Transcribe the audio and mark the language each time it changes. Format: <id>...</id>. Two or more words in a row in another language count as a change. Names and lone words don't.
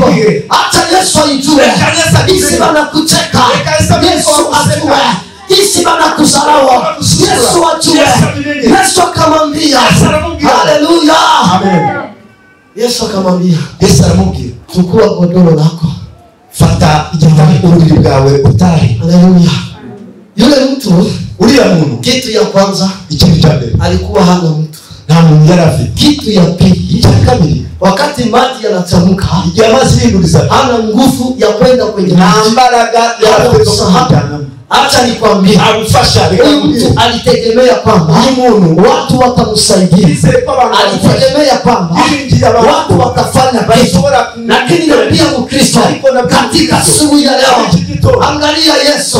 <sw>Hata Yesu alijue isi bana kucheka. Yesu ajue isi bana kuzarau. Yesu ajue. Yesu akamwambia, haleluya. Amen. Yesu akamwambia,</sw> <rw>Yesu aramubwira,</rw> <sw>chukua godoro lako,</sw> <rw>fata igitanda uburiri bwawe utari.</rw> <sw>Haleluya. Yule mtu,</sw> <rw>uriya muntu,</rw> <sw>kitu ya kwanza,</sw> <rw>ikintu cya mbere,</rw> <sw>alikuwa hana mtu.</sw> <rw>nta muntu yari afite.</rw> <sw>Kitu ya pili,</sw> <rw>icya kabiri,</rw> <sw>wakati maji yanachamuka,</sw> <rw>igihe amazi yinduriza,</rw> <sw>hana nguvu ya kwenda kwenye maji.</sw> <rw>mbaraga ya kujyana.</rw> <sw>Acha nikwambie,</sw> <rw>agufasha.</rw> <sw>mtu alitegemea kwamba watu watamsaidia, alitegemea kwamba watu watafanya kitu. Lakini na pia Mkristo katika asubuhi ya leo, angalia Yesu.</sw>